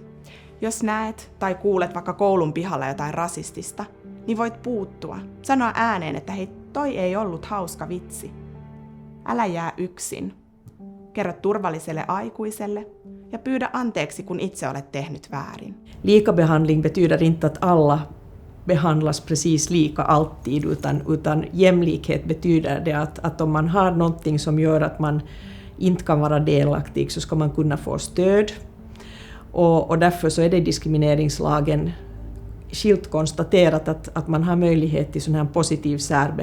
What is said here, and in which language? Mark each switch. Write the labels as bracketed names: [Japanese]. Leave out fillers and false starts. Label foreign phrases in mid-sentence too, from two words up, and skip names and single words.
[Finnish] Jos näet tai kuulet vaikka koulun pihalla jotain rasistista, niin voit puuttua. Sanoa ääneen, että hei, toi ei ollut hauska vitsi. Älä jää yksin. Kerro turvalliselle aikuiselle ja pyydä anteeksi, kun itse olet tehnyt väärin. [Swedish] Likabehandling betyder inte att alla behandlas precis lika alltid, utan jämlikhet betyder det att om man har någonting som gör att man inte kan vara delaktig, så ska man kunna få stöd. Och därför så är det i diskrimineringslagen skilt konstaterat att man har möjlighet till sån här positiv särbehandling.